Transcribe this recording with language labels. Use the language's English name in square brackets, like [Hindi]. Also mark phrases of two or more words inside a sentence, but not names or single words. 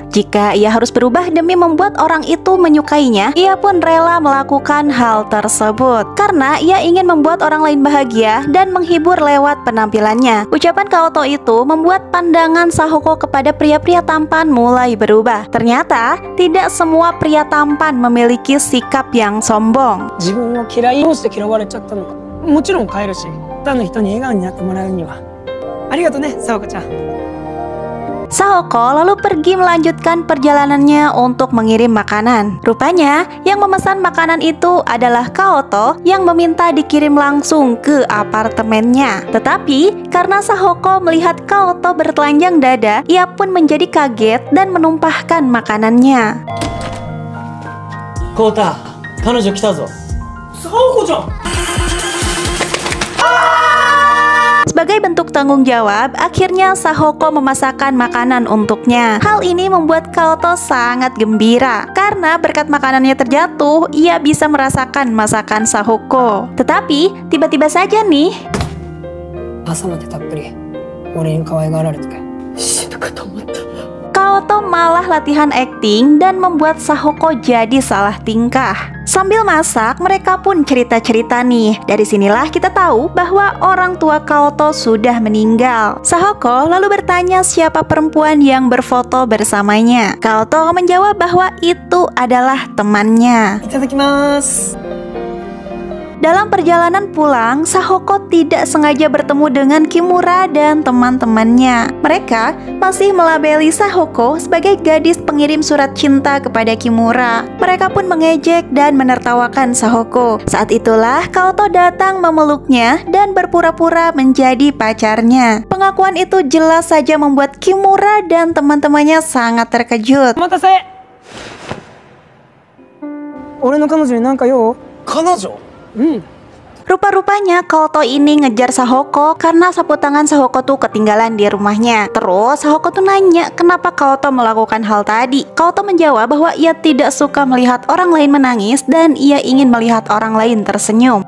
[Indonesian] Jika ia harus berubah demi membuat orang itu menyukainya, ia pun rela melakukan hal tersebut karena ia ingin membuat orang lain bahagia dan menghibur lewat penampilannya. Ucapan Kaoto itu membuat pandangan Sahoko kepada pria-pria tampan mulai berubah. Ternyata tidak semua pria tampan memiliki sikap yang sombong. [Japanese] 自分を嫌い、どうして嫌われちゃったのか、もちろん変えるし、他の人に笑顔になってもらうには。ありがとね、さわこちゃん。 [Indonesian] Sahoko lalu pergi melanjutkan perjalanannya untuk mengirim makanan. Rupanya yang memesan makanan itu adalah Kaoto yang meminta dikirim langsung ke apartemennya. Tetapi karena Sahoko melihat Kaoto bertelanjang dada, ia pun menjadi kaget dan menumpahkan makanannya. [Japanese] コウタ、彼女来たぞ。さわこちゃん。 [Indonesian] Sebagai bentuk tanggung jawab, akhirnya Sahoko memasakkan makanan untuknya. Hal ini membuat Kaoto sangat gembira karena berkat makanannya terjatuh, ia bisa merasakan masakan Sahoko. Tetapi tiba-tiba saja nih, [Japanese] 朝までたっぷり俺に可愛がられて死ぬかと思った。 [Indonesian] Kaoto malah latihan akting dan membuat Sahoko jadi salah tingkah. Sambil masak, mereka pun cerita-cerita nih. Dari sinilah kita tahu bahwa orang tua Kaoto sudah meninggal. Sahoko lalu bertanya siapa perempuan yang berfoto bersamanya. Kaoto menjawab bahwa itu adalah temannya. [Japanese] いただきます。 [Indonesian] Dalam perjalanan pulang, Sahoko tidak sengaja bertemu dengan Kimura dan teman-temannya. Mereka masih melabeli Sahoko sebagai gadis pengirim surat cinta kepada Kimura. Mereka pun mengejek dan menertawakan Sahoko. Saat itulah Kaoto datang memeluknya dan berpura-pura menjadi pacarnya. Pengakuan itu jelas saja membuat Kimura dan teman-temannya sangat terkejut. [Japanese] お待たせ。俺の彼女に何か用？彼女？ [Indonesian] Rupa-rupanya Kaoto ini ngejar Sahoko karena sapu tangan Sahoko tuh ketinggalan di rumahnya. Terus Sahoko tuh nanya kenapa Kaoto melakukan hal tadi. Kaoto menjawab bahwa ia tidak suka melihat orang lain menangis dan ia ingin melihat orang lain tersenyum.